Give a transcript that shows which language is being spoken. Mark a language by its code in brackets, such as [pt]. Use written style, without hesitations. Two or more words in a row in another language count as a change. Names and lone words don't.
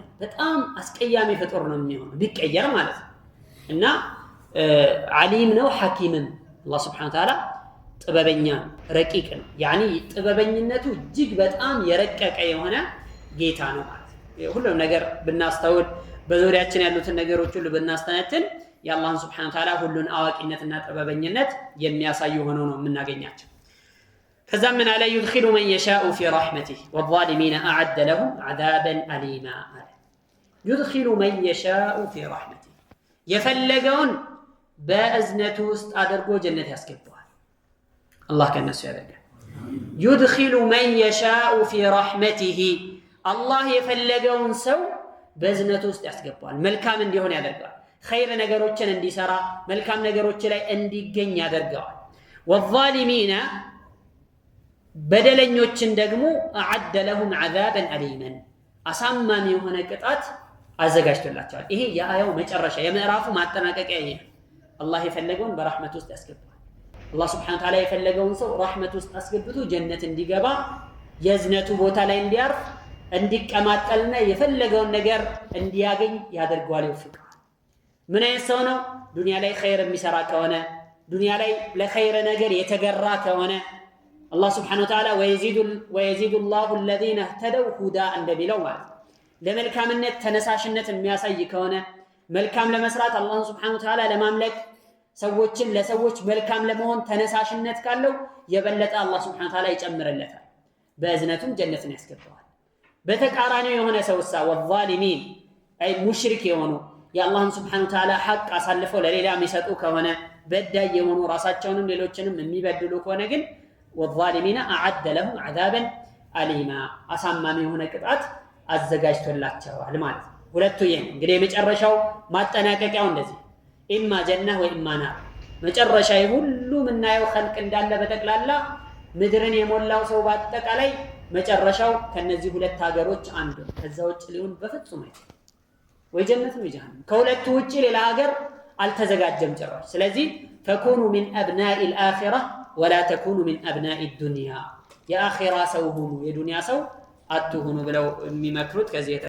[am] በጣም አስቀያሚ ፍጡር ነው የሚሆነው ቢቀየር ማለት እና ዓሊም ነው ሐኪምም አላህ [ar] سبحانه وتعالى [am] ጥበበኛ ረቂቅ ነው። ያኒ ጥበበኝነቱ እጅግ በጣም የረቀቀ የሆነ ጌታ ነው ማለት ነው። ሁሉም ነገር ብናስተውል በዙሪያችን ያሉትን ነገሮች ሁሉ ብናስተነትን የአላህን [ar] سبحانه وتعالى [am] ሁሉን አዋቂነትና ጥበበኝነት የሚያሳዩ ሆነው ነው የምናገኛቸው። ከዛ ምን አለ [ar] يدخل من يشاء في رحمته والظالمين أعد لهم عذابا أليما [am] አለ [ar] يدخل من يشاء في رحمته [am] የፈለገውን በእዝነቱ ውስጥ አድርጎ ጀነት ያስገባዋል። አላህ ከነሱ ያደርጋል። [ar] يدخل من يشاء في رحمته [am] አላህ የፈለገውን ሰው በእዝነቱ ውስጥ ያስገባዋል። መልካም እንዲሆን ያደርገዋል። ኸይር ነገሮችን እንዲሰራ መልካም ነገሮች ላይ እንዲገኝ ያደርገዋል። والظالمين በደለኞችን ደግሞ [ar] أعد لهم عذابا أليما [am] አሳማሚ የሆነ ቅጣት አዘጋጅቶላቸዋል። ይሄ የአያው መጨረሻ የምዕራፉ ማጠናቀቂያ ይሄ አላህ የፈለገውን በረህመት ውስጥ ያስገባል። አላህ [ar] سبحانه وتعالى [am] የፈለገውን ሰው ረህመት ውስጥ አስገብቶ ጀነት እንዲገባ የዝነቱ ቦታ ላይ እንዲያርፍ እንዲቀማጠልና የፈለገውን ነገር እንዲያገኝ ያደርገዋል ይወፍቃል። ምን አይነት ሰው ነው? ዱንያ ላይ ኸይር የሚሰራ ከሆነ ዱንያ ላይ ለኸይር ነገር የተገራ ከሆነ አላህ [ar] سبحانه وتعالى ويزيد الله الذين اهتدوا هدى [am] እንደሚለው ማለት ለመልካምነት ተነሳሽነት የሚያሳይ ከሆነ መልካም ለመስራት አላህን [ar] سبحانه وتعالى [am] ለማምለክ ሰዎችን ለሰዎች መልካም ለመሆን ተነሳሽነት ካለው የበለጠ አላህ [ar] سبحانه وتعالى [am] ይጨምርለታል። በእዝነቱም ጀነትን ያስገባዋል። በተቃራኒው የሆነ ሰውሳ والظالمين አይ ሙሽሪክ የሆኑ የአላህን [ar] سبحانه وتعالى [am] ሐቅ አሳልፈው ለሌላ የሚሰጡ ከሆነ በዳይ የሆኑ ራሳቸውንም ሌሎችንም የሚበድሉ ከሆነ ግን [ar] والظالمين أعد لهم عذابا أليما [am] አሳማሚ የሆነ ቅጣት አዘጋጅቶላቸዋል ማለት ነው። ሁለቱ ይሄ እንግዲህ የመጨረሻው ማጠናቀቂያው እንደዚህ [ar] إما جنة [am] ወይ [ar] إما نار። [am] መጨረሻ ሁሉ ምናየው ኸልቅ እንዳለ በተቅላላ ምድርን የሞላው ሰው በአጠቃላይ መጨረሻው ከነዚህ ሁለት ሀገሮች አንዱ ከዛ ውጭ ሊሆን በፍጹም አይችልም። ወይ ጀነት ወይ ጀሃነም ከሁለቱ ውጭ ሌላ ሀገር አልተዘጋጀም ጭራሽ። ስለዚህ [ar] فكونوا من أبناء الآخرة ولا تكونوا من أبناء الدنيا [am] የአኺራ ሰው ሁኑ የዱንያ ሰው አትሁኑ ብለው የሚመክሩት ከዚህ